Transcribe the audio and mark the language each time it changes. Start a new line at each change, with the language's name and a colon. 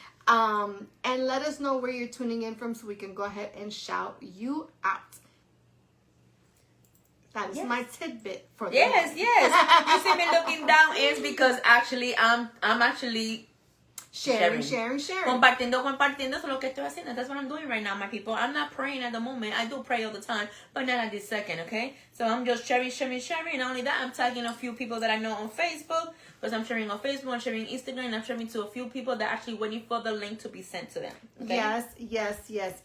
English: And let us know where you're tuning in from so we can go ahead and shout you out. That is my tidbit for the Yes. You see me looking down is because actually I'm actually sharing.
Spanish: Compartiendo eso es lo que estoy haciendo.
English: That's what I'm doing right now, my people. I'm not praying at the moment. I do pray all the time, but not at this second, okay? So I'm just sharing. And not only that, I'm tagging a few people that I know on Facebook, because I'm sharing on Facebook, I'm sharing Instagram, and I'm sharing to a few people that actually waiting for the link to be sent to them. Okay? Yes.